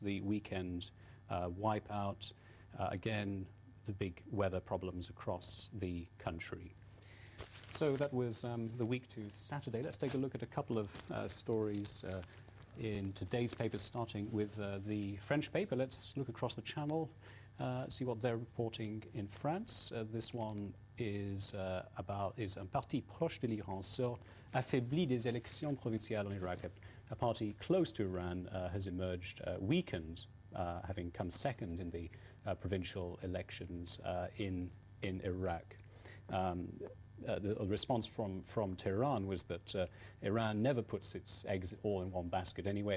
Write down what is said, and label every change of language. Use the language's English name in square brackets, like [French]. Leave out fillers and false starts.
[English] The weekend wipeout. Again, the big weather problems across the country. So that was the week to Saturday. Let's take a look at a couple of stories in today's papers, starting with the French paper. Let's look across the channel, see what they're reporting in France. This one is [French] un parti proche de l'Iran sort affaibli des élections provinciales en Iraq. [English] A party close to Iran has emerged weakened, having come second in the provincial elections in Iraq. The response from Tehran was that Iran never puts its eggs all in one basket anyway.